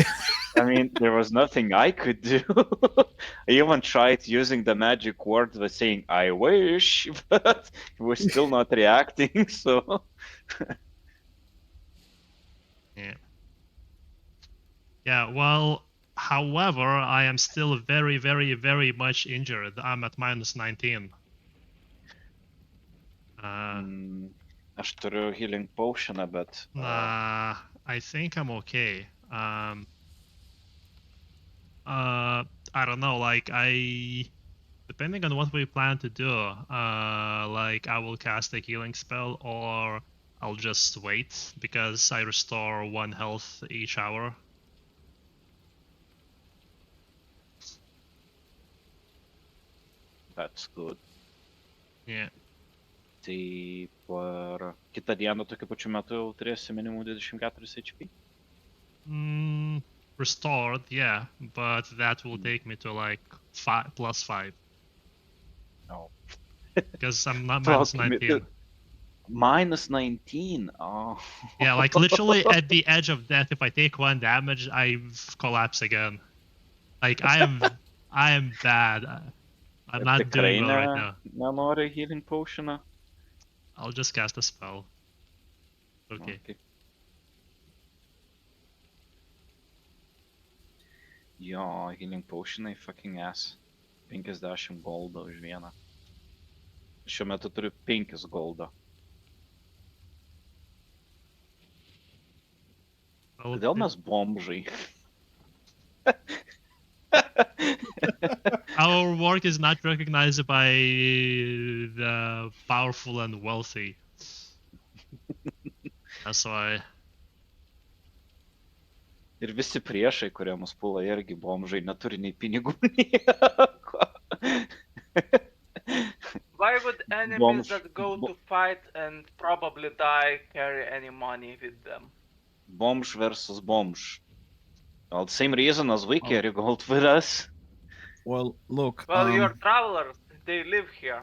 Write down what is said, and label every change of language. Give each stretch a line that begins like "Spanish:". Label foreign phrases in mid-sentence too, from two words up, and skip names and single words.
English: I mean, there was nothing I could do. I even tried using the magic word by saying "I wish," but he was still not reacting. So. Yeah. Yeah. Well, however, I am still very, very, very much injured. I'm at -19.
Lithuanian: Aš turiu
English: healing potion,
Lithuanian: bet.
English: Nah, I think I'm okay. I don't know. Like depending on what we plan to do, like I will cast a healing spell or I'll just wait because I restore 1 health each hour. That's good. Yeah.
Lithuanian: Tai per kitą dieną tokiu pačiu metu jau turėsi minimum 24 HP.
English: Restored, yeah, but that will take me to like 5 plus 5 Oh. because I'm not minus 19. Minus 19. Oh. Yeah, like literally at the edge of death. If I take 1 damage, I collapse again. Like I am bad. I'm not doing well right now.
Lithuanian: Nenori
English: healing potioną? I'll just cast a spell. Okay.
Lithuanian: Jo,
English: healing potionai fucking ass.
Lithuanian: 50 goldo už vieną. Šiuo metu turiu 5 goldo. Kodėl mes bomžai?
English: Our work is not recognized by the powerful and wealthy. That's why.
Lithuanian: Ir visi priešai, kurie mus pula, irgi bomžai, neturi nei pinigų, nieko.
English: Why would enemies that go to fight and probably die carry any money with them?
Lithuanian: Bomž versus bomž.
English: Well, the same reason as we carry gold with us. Well, look. Well, you're travelers. They live here.